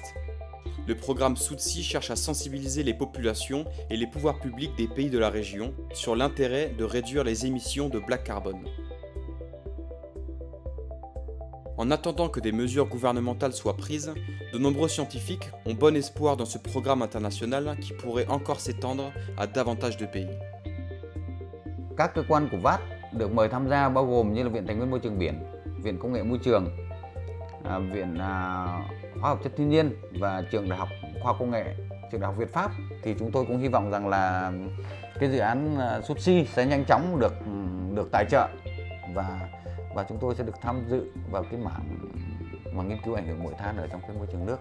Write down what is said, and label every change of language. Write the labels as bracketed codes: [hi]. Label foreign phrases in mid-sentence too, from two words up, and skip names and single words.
[fr] Le programme SOOTSI cherche à sensibiliser les populations et les pouvoirs publics des pays de la région sur l'intérêt de réduire les émissions de black carbone. En attendant que des mesures gouvernementales soient prises, de nombreux scientifiques ont bon espoir dans ce programme international qui pourrait encore s'étendre à davantage de pays. [vi] Các cơ quan của VAT được mời tham gia bao gồm như là Viện Tài nguyên Môi trường Biển, Viện Công nghệ Môi trường, Viện Hóa học Chất Thiên nhiên và Trường Đại học Khoa học Công nghệ, Trường Đại học Việt Pháp. Thì chúng tôi cũng hy vọng rằng là cái dự án SOOTSI sẽ nhanh chóng được tài trợ và chúng tôi sẽ được tham dự vào cái mảng nghiên cứu ảnh hưởng muội than ở trong cái môi trường nước.